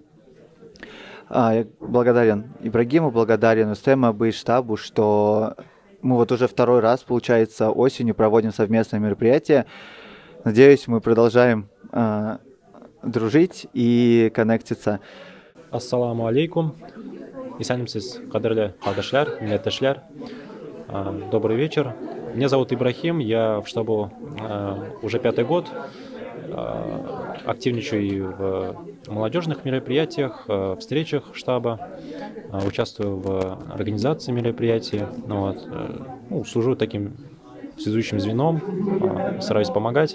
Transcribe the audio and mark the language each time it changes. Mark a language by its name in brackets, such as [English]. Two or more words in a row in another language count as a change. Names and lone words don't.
[Russian] Я благодарен Ибрагиму, благодарен УСТЭМ и штабу, что мы уже второй раз, получается, осенью проводим совместное мероприятие. Надеюсь, мы продолжаем дружить и коннектиться. [Arabic] السلام عليكم. [Tatar] Исәнмесез, кадерле кардәшләр, милләттәшләр. [Russian] Добрый вечер. Меня зовут Ибрахим, я в штабу уже 5-й год. Активничаю и в молодежных мероприятиях, встречах штаба, участвую в организации мероприятий, служу таким связующим звеном, стараюсь помогать.